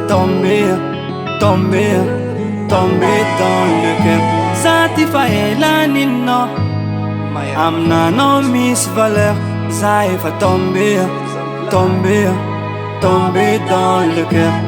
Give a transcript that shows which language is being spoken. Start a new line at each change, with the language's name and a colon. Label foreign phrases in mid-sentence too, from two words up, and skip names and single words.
French: tombé tombé tombé dans le cœur
Malagasy: za ty faelaninao aminanao misy valeur za efa
French: tombé tombé tombé dans le cœur